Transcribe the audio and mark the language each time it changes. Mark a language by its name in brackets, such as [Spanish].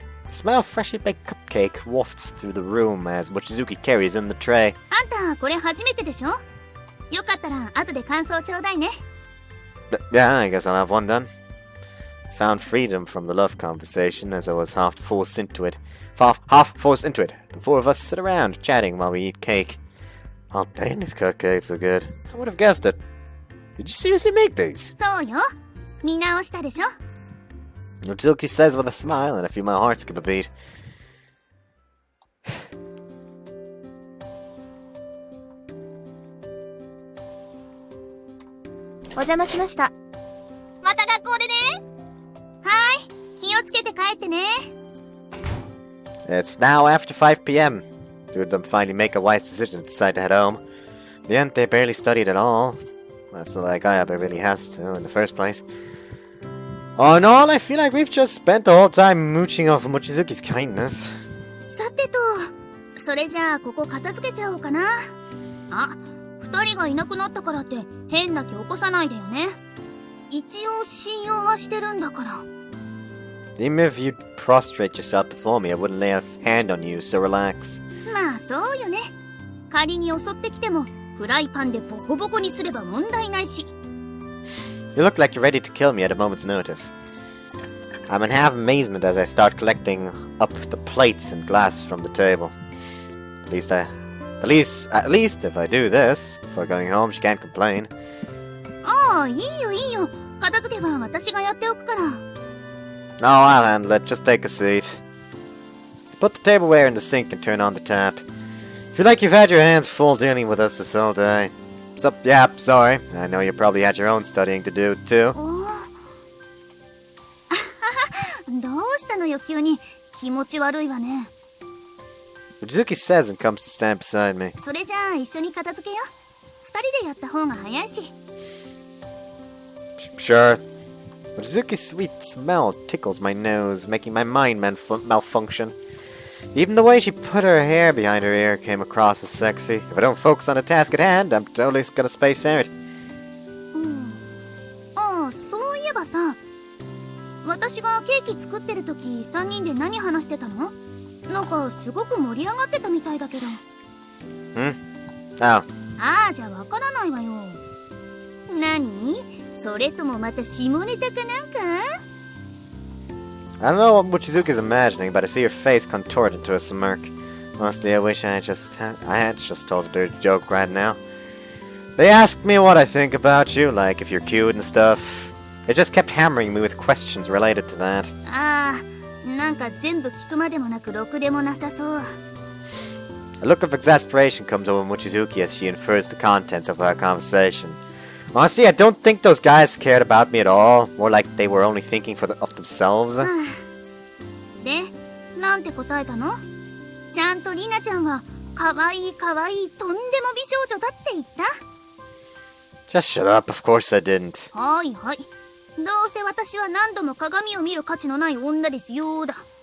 [English] The smell of freshly baked cupcake wafts through the room as Mochizuki carries in the tray. [Japanese] あんたこれ初めてでしょ？よかったら後で感想ちょうだいね。 [English] Yeah, I guess I'll have one done. Found freedom from the love conversation as I was half forced into it. The four of us sit around chatting while we eat cake. Oh, dang, these cupcakes are good. I would have guessed it. Did you seriously make these? [Japanese] そうよ。見直したでしょ。 [English] Mochizuki says with a smile, and I feel my heart skip a beat. [Japanese] お邪魔しました。また学校でね。はい。気をつけて帰ってね。 [English] It's now after 5 p.m. Two of them finally make a wise decision to decide to head home. In the end, they barely studied at all. That's not like Ayaba really has to in the first place. All in all, I feel like we've just spent the whole time mooching off Mochizuki's kindness. [Japanese] さてと、それじゃあここ片付けちゃおうかな。あ、二人がいなくなったからって変な気起こさないでよね。一応信用はしてるんだから。 [English] Even if you'd prostrate yourself before me, I wouldn't lay a hand on you, so relax. [Japanese] まあそうよね。仮に襲ってきてもフライパンでボコボコにすれば問題ないし。 [English] You look like you're ready to kill me at a moment's notice. I'm in half amazement as I start collecting up the plates and glass from the table. At least if I do this before going home, she can't complain. [Japanese] ああ、いいよいいよ。片付けは私がやっておくから。 [English] No, I'll handle it. Just take a seat. Put the tableware in the sink and turn on the tap. Feel like you've had your hands full dealing with us this whole day. So, yeah, sorry. I know you probably had your own studying to do, too. [Japanese] どうしたのよ急に。気持ち悪いわね。 [English] Mochizuki says and comes to stand beside me. [Japanese] それじゃあ一緒に片付けよ。二人でやった方が早いし。 [English] Sure. Mochizuki's sweet smell tickles my nose, making my mind malfunction. Even the way she put her hair behind her ear came across as sexy. If I don't focus on the task at hand, I'm totally gonna space out. [Japanese] ああ、そういえばさ、私がケーキ作ってる時三人で何話してたの？なんかすごく盛り上がってたみたいだけど。 [English] Oh. [Japanese] ああ、じゃあわからないわよ。何？それともまた下ネタかなんか？ [English] I don't know what Mochizuki's imagining, but I see her face contort into a smirk. Honestly, I wish I had just told her a joke right now. They asked me what I think about you, like if you're cute and stuff. They just kept hammering me with questions related to that. [Japanese] ああ、なんか全部聞くまでもなくろくでもなさそう。 [English] A look of exasperation comes over Mochizuki as she infers the contents of our conversation. Honestly, I don't think those guys cared about me at all. More like they were only thinking of themselves. [Japanese] で、なんて答えたの？ちゃんとリナちゃんは可愛い可愛いとんでも美少女だって言った？ [English] Just shut up. Of course I didn't. [Japanese] はいはい。どうせ私は何度も鏡を見る価値のない女ですよだ。